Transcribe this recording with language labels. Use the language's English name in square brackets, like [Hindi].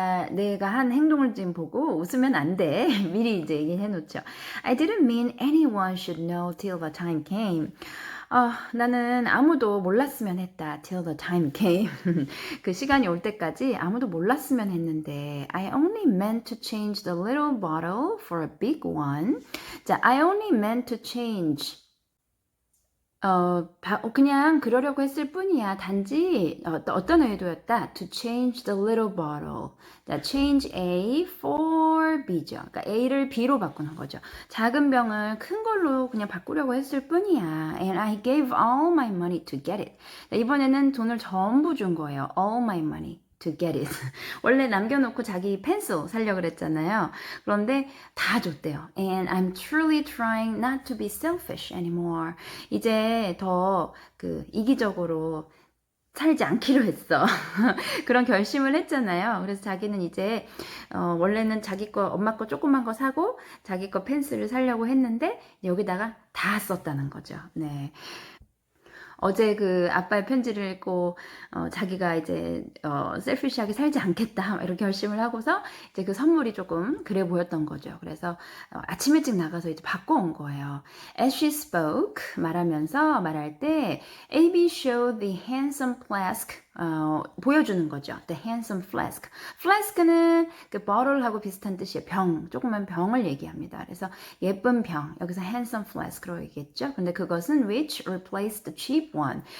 [Korean] 내가 한 행동을 지금 보고 웃으면 안 돼. 미리 이제 얘기해 놓죠. [English] I didn't mean anyone should know till the time came. [Korean] 나는 아무도 몰랐으면 했다. [English] Till the time came. [Korean] 그 시간이 올 때까지 아무도 몰랐으면 했는데 [English] I only meant to change the little bottle for a big one. [Korean] 자, [English] I only meant to change. [Korean] 그냥 그러려고 했을 뿐이야. 단지 어떤 의도였다? [English] To change the little bottle. [Korean] 자, [English] change A for B죠. [Korean] 그러니까 A를 B로 바꾸는 거죠. 작은 병을 큰 걸로 그냥 바꾸려고 했을 뿐이야. [English] And I gave all my money to get it. [Korean] 자, 이번에는 돈을 전부 준 거예요. [English] All my money. to get it. [Korean] 원래 남겨놓고 자기 펜슬 사려고 그랬잖아요. 그런데 다 줬대요. And I'm truly trying not to be selfish anymore. 이제 더 이기적으로 살지 않기로 했어. 그런 결심을 했잖아요. 그래서 자기는 이제 원래는 자기 거 엄마 거 조그만 거 사고 자기 거 펜슬을 사려고 했는데 여기다가 다 썼다는 거죠. 네. 어제 그 아빠의 편지를 읽고 자기가 이제 셀피시하게 살지 않겠다 이렇게 결심을 하고서 이제 그 선물이 조금 그래 보였던 거죠. 그래서 아침 일찍 나가서 이제 바꿔온 거예요. [English] As she spoke [Korean] 말할 때 [English] AB showed the handsome flask [Korean] 보여주는 거죠. [English] The handsome flask. [Korean] flask는 그 bottle하고 비슷한 뜻이에요. 병, 조그만 병을 얘기합니다. 그래서 예쁜 병, 여기서 [English] handsome flask [Korean] 로 얘기했죠. 근데 그것은 [English] which replaced the cheap one.